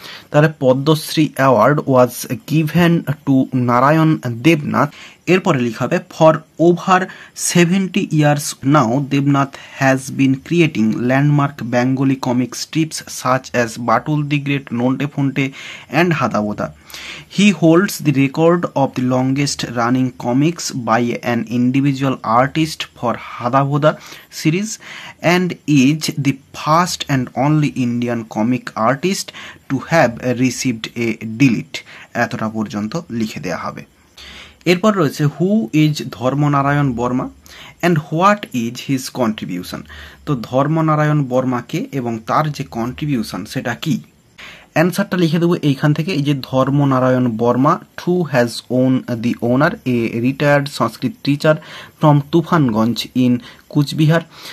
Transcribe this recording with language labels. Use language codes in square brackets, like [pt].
[en] তাহলে Padma Shri award was given to Narayan Debnath. [bn] এরপরে লিখা হবে [en] For over 70 years now Debnath has been creating landmark Bengali comic strips such as Batul the great, Nonte Phonte and হাদাবোদা। He holds the record of the longest running comics by an individual artist for Hadavoda series and is the first and only Indian comic artist to have received a delete। [bn] এতটা পর্যন্ত লিখে দেওয়া হবে। এরপর রয়েছে [en] Who is Dharmanarayan Barma and what is his contribution. [bn] তো ধর্মনারায়ণ বর্মাকে এবং তার যে কন্ট্রিবিউশন সেটা কি। অ্যান্সারটা লিখে দেবো এইখান থেকে, এই যে [en] Dharmanarayan Barma too has won the honour a retired Sanskrit teacher from Tufanganj in Cooch Behar.